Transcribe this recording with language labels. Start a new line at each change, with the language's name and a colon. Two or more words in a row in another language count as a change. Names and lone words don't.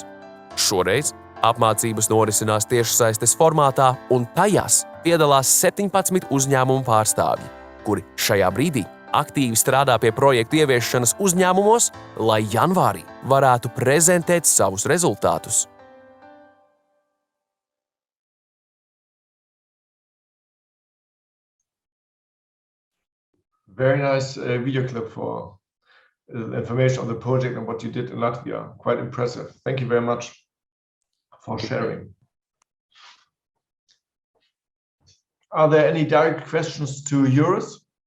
Latvian: Šoreiz apmācības norisinās tiešsaistes formātā, un tajās piedalās 17 uzņēmumu pārstāvji, kuri šajā brīdī aktīvi strādā pie projektu ieviešanas uzņēmumos, lai janvārī varētu prezentēt savus rezultātus.
English: Very nice video clip for information on the project and what you did in Latvia. Quite impressive. Thank you very much for sharing. Are there any direct questions to Juris?